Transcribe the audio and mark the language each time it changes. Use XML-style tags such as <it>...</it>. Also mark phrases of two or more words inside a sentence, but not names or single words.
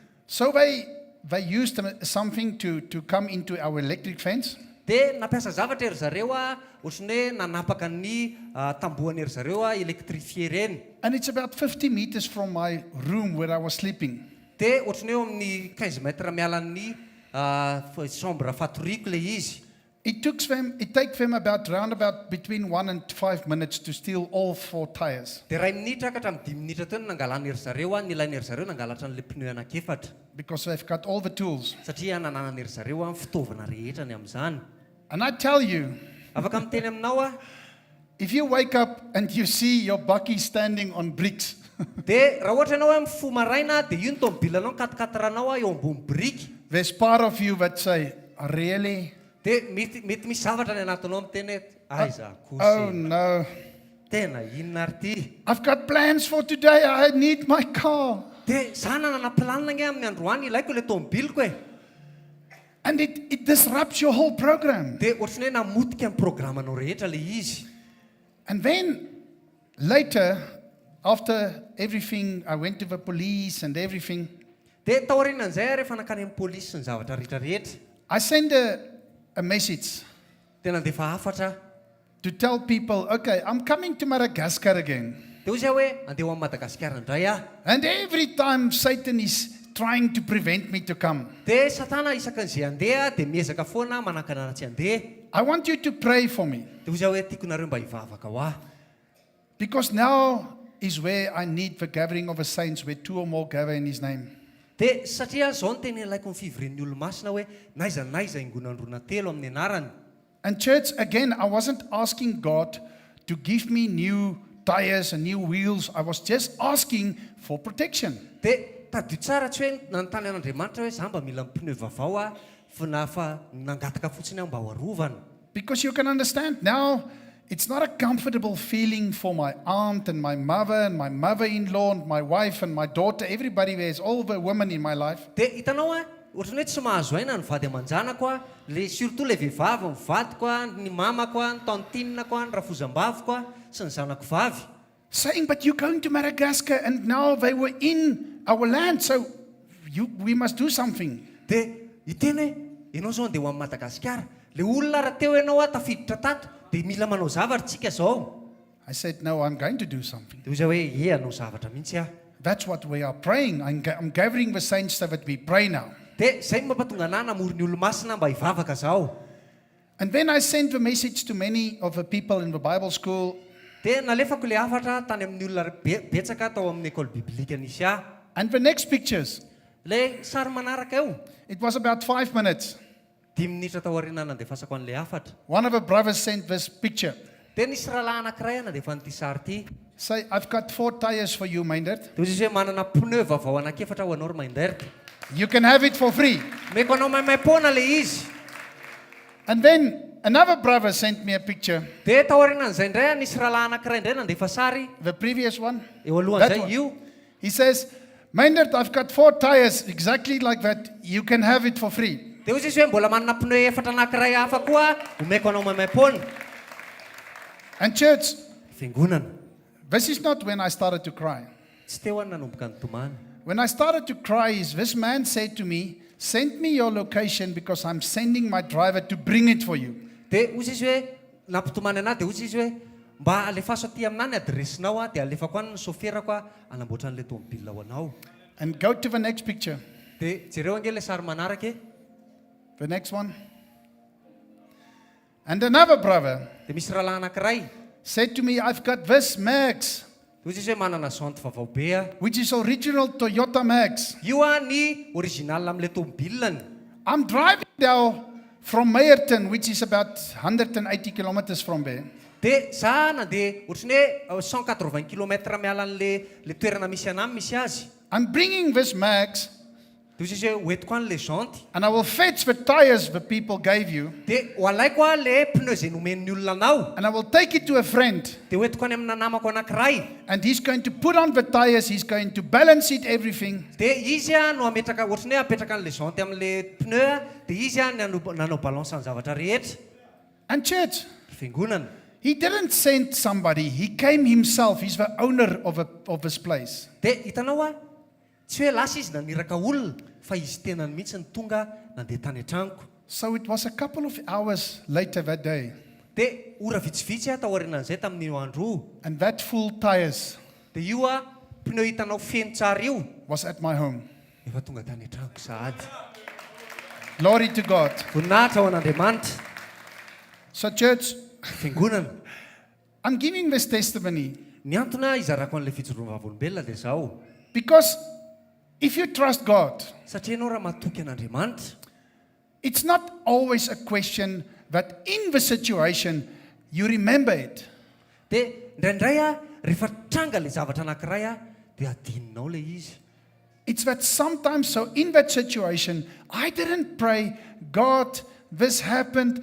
<en>So they used something to come into our electric fence.</en> <mg>Dia nampiasa zavatra ery zareo ohatrany hoe nanapaka ny tambohany ery zareo elektrifie reny.</mg> <en>And it's about 50 meters from my room where I was sleeping.</en> <mg>Dia ohatrany hoe amin'ny 15 metra miala ny chambre fatoriako le izy.</mg> <en>It takes them about between 1 and 5 minutes to steal all 4 tires.</en> <mg>Dia 2 minitra ka hatramin'ny 10 minitra teo nangalana ery zareo nilaina ery zareo nangalatra an'le pneu anankiefatra.</mg> <en>Because they've got all the tools.</en> <mg>Satria nananana ery zareo fitaovana rehetra ny amin'izany.</mg> <en>And I tell you,</en> <mg>afaka miteny aminao</mg> <en>if you wake up and you see your bakkie standing on bricks,</en> <mg>dia raha ohatra ianao hoe mifoha maraina dia io ny tomobilanao katikateranao eo ambony biriky.</mg> <en>There's part of you that say, really?</en> <mg>Dia mety misy zavatra ny anatinao miteny aiza Oh kosy.</mg> <en>no.</en> <mg>Tena inona ary ty?</mg> <en>I've got plans for today. I need my car.</en> <mg>Dia za nanana planina nge amin'ny androany ilaiko le tomobiliko e.</mg> <en>And it disrupts your whole program.</en> <mg>Dia ohatrany hoe namotika ny programanao rehetra le izy.</mg> <en>And then later, after everything, I went to the police and everything.</en> <mg>Dia taorianan'izay rehefa nakany amin'ny polisy ny zavatra rehetrarehetra.</mg> <en>I sent a message</en> <mg>Dia nandefa hafatra</mg> <en>to tell people, okay, I'm coming to Madagascar again.</en> <mg>dia hozy hoe andeha ho amin'ny Madagasikara indray</mg> <en>And every time Satan is trying to prevent me to come,</en> <mg>dia satana isakan'izay andeha dia miezaka foana manakana tsy andeha.</mg> <en>I want you to pray for me.</en> <mg>Dia hozy hoe tiako nareo mba hivavaka ho</mg> <en>Because now is where I need the gathering of the saints, where 2 or more gather in his name.</en> <mg>Dia satria zao ny teny ilaiko ny fivorian'ny olo-masina hoe naiza ingonandrona telo amin'ny anarany.</mg> <en>And church, again, I wasn't asking God to give me new tires and new wheels. I was just asking for protection.</en> <mg>Dia tadio tsara tsy hoe nanontany an'Andriamanitra hoe za mba mila pneu vaovao fa nangataka fotsiny mba ho arovana.</mg> <en>Because you can understand now, it's not a comfortable feeling for my aunt and my mother-in-law and my wife and my daughter, everybody. There's all the women in my life.</en> <mg>Dia hitanao ohatrany hoe tsy mahazo aina ny vady aman-janako le surtout le vehivavy ny vadiko ny mamako ny tantinako ny rafozam-baviko sy ny zanako vavy.</mg> <en>Saying, but you're going to Madagascar and now they were in our land, so we must do something.</en> <mg>Dia hiteny ianao zao andeha ho amin'ny Madagasikara. Le olona raha teo ianao tafiditra tato dia mila manao zavatra tsika zao.</mg> <en>I said, no, I'm going to do something.</en> <mg>Dia hozy hoe hanao zavatra mihitsy</mg> <en>That's what we are praying. I'm gathering the saints so that we pray now.</en> <mg>Dia zay mampatonga anahy namory ny olo-masina mba hivavaka zao.</mg> <en>And then I sent the message to many of the people in the Bible school.</en> <mg>Dia nalefako le hafatra tany amin'ny olona betsaka tao amin'ny école biblika nisy</mg> <en>And the next pictures,</en> <mg>le sary manaraka eo.</mg> <en>it was about 5 minutes.</en> <mg>10 minitra taoriana nandefasako an'le hafatra.</mg> <en>One of the brothers sent this picture.</en> <mg>Dia nisy rahalahy anankiray nandefa n'ity sary ity.</mg> <en>Say, I've got 4 tires for you, Meindert.</en> <mg>Dia hozy hoe manana pneu vaovao anankiefatra ho anao Meindert.</mg> <en>You can have it for free.</en> <mg>Meko anao maimaimpona le izy.</mg> <en>And then another brother sent me a picture.</en> <mg>Dia taorianan'izay indray nisy rahalahy anankiray indray nandefa sary</mg> <en>The previous one.</en> <mg>eo</mg> <en>That</en> <mg>alohan'izay</mg> <en>one.</en> <mg>io.</mg> <en>He says, Meindert, I've got 4 tires exactly like that. You can have it for free.</en> <mg>Dia hozy izy hoe mbola manana pneu efatra anankiray hafa koa omeko anao maimaimpona.</mg> <en>And church,</en> <mg>Fiangonana.</mg> <en>this is not when I started to cry.</en> <mg>Tsy teo nanomboka ny tomany.</mg> <en>When I started to cry, this man said to me, send me your location because I'm sending my driver to bring it for you.</en> <mg>Dia hozy izy hoe nampitomany anahy dia hozy izy hoe mba alefaso aty aminany adresinao dia alefako any ny soferako anamboatra an'le tomobilina ho anao.</mg> <en>And go to the next picture.</en> <mg>Dia jereo ange le sary manaraka</mg> <en>The next one. And another brother</en> <mg>dia misy rahalahy anankiray.</mg> <en>said to me, I've got this Max,</en> <mg>Dia hozy izy hoe manana janty vaovao be</mg> <en>which is original Toyota Max.</en> <mg>io ny original amin'le tomobiliny.</mg> <en>I'm driving now from Meyerton, which is about 180 kilometers from there.</en> <mg>Dia za nandeha ohatrany hoe 180 kilometra miala an'le toerana misy anahy misy azy.</mg> <en>I'm bringing this Max,</en> <mg>Dia hozy izy hoe hoentiko any le janty.</mg> <en>and I will fetch the tires the people gave you,</en> <mg>Dia ho alaiko le pneu zay nomen'ny olona anao.</mg> <en>and I will take it to a friend.</en> <mg>Dia hoentiko any amina namako anankiray.</mg> <en>And he's going to put on the tires, he's going to balance it, everything.</en> <mg>Dia izy no ametraka ohatrany hoe apetraka an'le janty amin'le pneu dia izy nanao balance ny zavatra rehetra.</mg> <en>And church,</en> <mg>Fiangonana.</mg> <en>he didn't send somebody, he came himself. He's the owner of this place.</en> <mg>Dia hitanao tsy hoe lasa izy naniraka olona fa izy tenany mihitsy ny tonga nandeha tany an-tranoko.</mg> <en>So it was a couple of hours later that day,</en> <mg>Dia ora vitsivitsy taorianan'izay tamin'io andro io.</mg> <en>and that full tires</en> <mg>Dia io pneu hitanao feno tsara io</mg> <en>was at my home.</en> <mg>efa tonga tany an-tranoko sahady.</mg> <en>Glory to God.</en> <mg>Voninahitra ho an'Andriamanitra.</mg> <en>So, church,</en> <mg>Fiangonana.</mg> <en>I'm giving this testimony</en> <mg>Ny antony izarako an'ilay fijoroana vavolombelona dia izao.</mg> <en>because if you trust God,</en> <mg>Satria ianao raha matoky an'Andriamanitra,</mg> <en>it's not always a question that in the situation you remember it.</en> <mg>dia indraindray rehefa tranga ilay zavatra anankiray dia adininao ilay izy.</mg> <en>It's that sometimes, so in that situation, I didn't pray, God, this happened.</en>